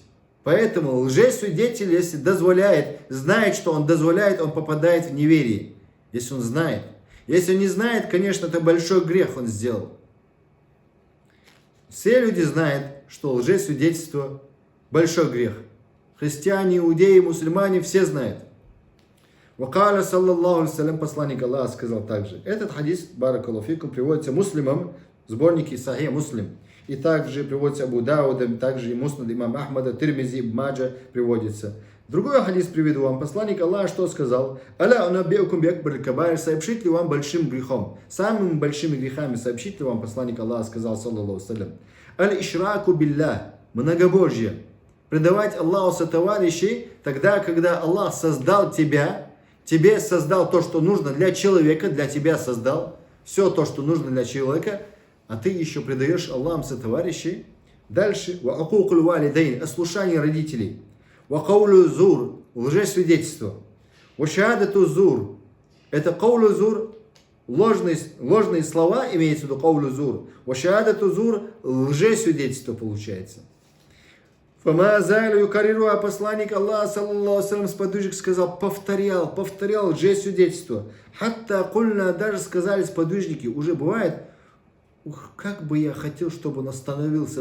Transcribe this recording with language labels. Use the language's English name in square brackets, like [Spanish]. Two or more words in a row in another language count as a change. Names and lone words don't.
[Russian] Поэтому лжесвидетель, если дозволяет, знает, что он дозволяет, он попадает в неверие. Если он знает. Если он не знает, конечно, это большой грех он сделал. Все люди знают, что лжесвидетельство большой грех. Христиане, иудеи, мусульмане, все знают. [Arabic] وقال صلى الله عليه, [Russian] посланник Аллаха сказал также. Этот хадис, [Arabic] بارك الله فيكم, [Russian] приводится муслимом в сборнике Сахих Муслим. И также приводится Абу Даудом, также и Муснад имам Ахмада, Тирмизи, Маджа приводится. Другой хадис приведу вам. Посланник Аллаха что сказал? [Arabic] «ألا أنبئكم بأكبر الكبائر», [Russian] сообщит ли вам большим грехом? Самыми большими грехами сообщит ли вам посланник Аллаха сказал, [Arabic] صلى الله سلام. «الإشراك بالله», многобожье. [Russian] Предавать Аллаху сотоварищей тогда, когда Аллах создал тебя, тебе создал то, что нужно для человека, для тебя создал все то, что нужно для человека, а ты еще предаешь Аллаху сотоварищей. Дальше. [Arabic] «وعقوق الوالدين», [Russian] ослушание родителей. [Arabic] «وقول الزور», лжесвидетельство. «وشهادة الزور», это قول الزور, [Russian] ложные слова, имеется в виду [Arabic] قول الزور. «وشهادة الزور», [Russian] лжесвидетельство получается. [Arabic] «فما زال يكرر», [Russian] а посланник Аллаха, [Arabic] صلى الله عليه, [Russian] сподвижник сказал, повторял лжесвидетельство. [Arabic] «حتى قلنا», [Russian] даже сказали сподвижники, уже бывает, как бы я хотел, чтобы он остановился.